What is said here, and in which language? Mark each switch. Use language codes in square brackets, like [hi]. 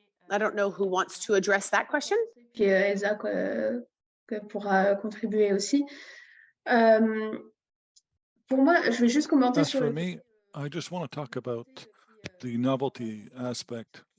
[en] I don't know who wants to address that question. [fr] Elsa pourra contribuer aussi. Pour moi, je vais juste commenter [en] As [fr] sur [en] for me, I just want to talk about the novelty aspect.